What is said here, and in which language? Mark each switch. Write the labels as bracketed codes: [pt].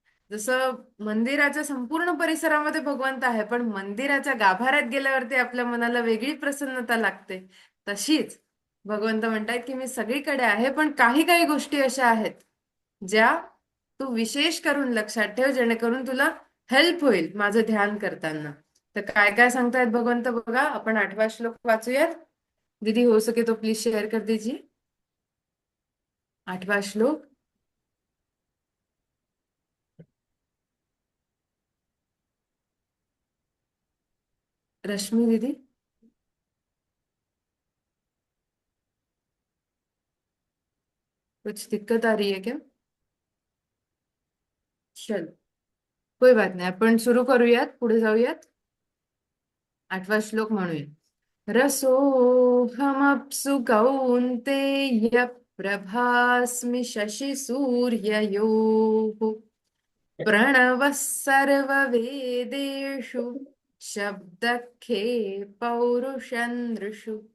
[mr] जसं मंदिराच्या संपूर्ण परिसरामध्ये भगवंत आहे, पण मंदिराच्या गाभाऱ्यात गेल्यावरती आपल्या मनाला वेगळी प्रसन्नता लागते, तशीच भगवंत म्हणतात की मी सगळीकडे आहे, पण काही काही गोष्टी अशा आहेत ज्या तू विशेष करून लक्षात ठेव, जेणेकरून तुला हेल्प होईल माझं ध्यान करताना. तर काय काय सांगतायत भगवंत बघा, आपण 8वा श्लोक वाचूयात. [hi] दीदी हो सके तो प्लीज शेअर कर दीजिए 8वां श्लोक. रश्मि दीदी, कुछ दिक्कत आ रही है क्या? [mr] चलो, कोई बात नाही, आपण सुरू करूयात, पुढे जाऊयात. 8वा श्लोक म्हणूया. [sa] रसोऽहमप्सु कौन्तेय प्रभास्मि शशिसूर्ययोः प्रणवः सर्ववेदेषु शब्दखे पौरुषन्दृषु.